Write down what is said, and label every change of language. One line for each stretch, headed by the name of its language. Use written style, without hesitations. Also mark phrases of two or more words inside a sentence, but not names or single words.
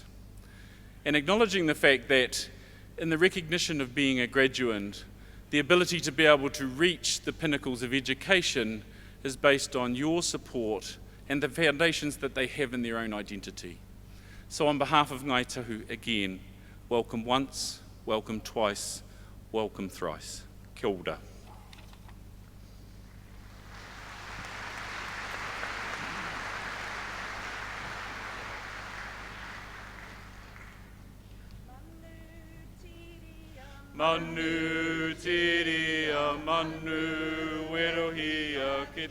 English: And acknowledging the fact that in the recognition of being a graduate, the ability to be able to reach the pinnacles of education is based on your support and the foundations that they have in their own identity. So on behalf of Ngāi Tahu, again, welcome once, welcome twice, welcome thrice.
Māori: Kia ora. Manu tiria, manu werohia, ki